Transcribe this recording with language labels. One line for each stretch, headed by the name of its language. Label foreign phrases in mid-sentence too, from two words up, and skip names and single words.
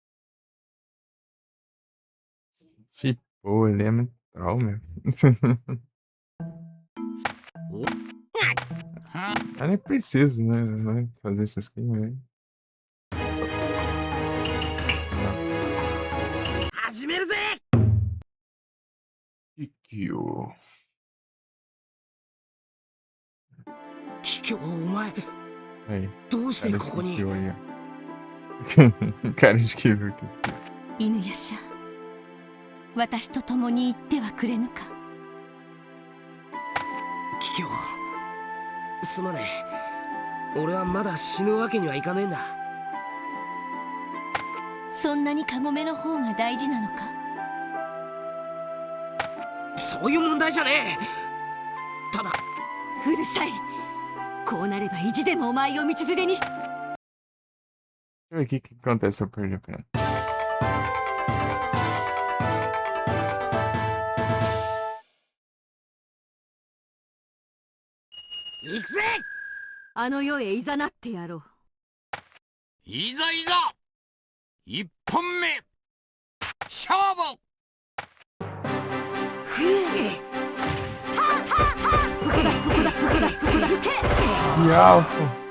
Portuguese: Pô, ele é muito troll, meu. Eu nem preciso, né? Fazer essas coisas aí. Só... Sei lá.
Japanese: 始めるぜ。
Portuguese: Kikyo.
Japanese: キキョウ、お前
Portuguese: Aí,
Japanese: どうして
Portuguese: cara
Japanese: こ
Portuguese: de
Japanese: こに。
Portuguese: Kikyo aí, ó. Cara de Kikyo.
Japanese: 犬夜叉、私と共に行ってはくれぬか。キキョウ、すまねえ。俺はまだ死ぬわけにはいかねえんだ。そんなにカゴメの方が大事なのか。そういう問題じゃねえ。ただうるさい。こうなれば意地でもお前を道連れにし。
Portuguese: Deixa eu ver o que acontece se eu perder pra ela.
Japanese: 行くぜ。あの世へいざなってやろう。いざいざ一本目勝負。
Portuguese: E Alpha!